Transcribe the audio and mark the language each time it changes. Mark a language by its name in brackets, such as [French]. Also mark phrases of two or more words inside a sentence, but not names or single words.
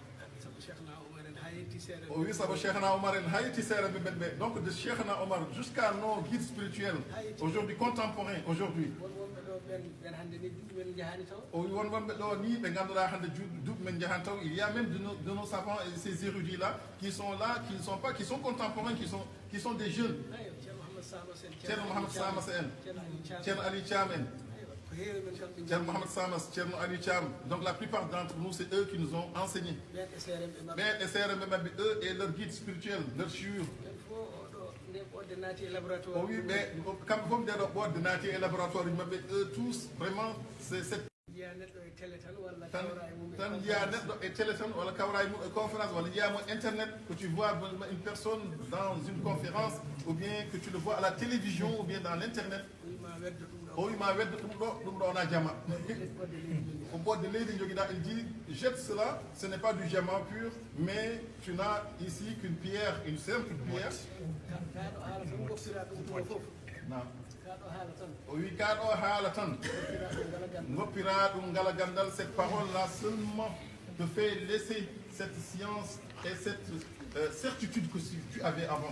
[French] Oui, ça va Cheikhna Omar donc de Cheikhna Omar jusqu'à nos guides spirituels, aujourd'hui contemporains, aujourd'hui. Il y a même de nos savants et ces érudits-là qui sont là, qui sont contemporains, qui sont des jeunes. Tcherno Mohamed Samasen, Tcherno Ali Chamen, Tcherno Mohamed Samas, Tcherno Ali Cham. Donc la plupart d'entre nous, c'est eux qui nous ont enseigné. Eux et leurs guides spirituels, leurs chiures. Oui, mais comme de laboratoire, eux tous, vraiment, c'est cette... [Fula] tan jiya neɗɗo e télé tan walla kawra e mum e conférence walla jiyamo internet [French] que tu vois une personne dans une conférence ou bien que tu le vois à la télévision ou bien dans l'internet [Fula] o wima wedde ɗum ɗo wona jama ko ɓodde leydi joguiɗa. [French] Il dit jette cela, ce n'est pas du diamant pur, mais tu n'as ici qu'une pierre, une simple pierre. Non. Oui, cette parole-là seulement te fait laisser cette science et cette certitude que tu avais avant.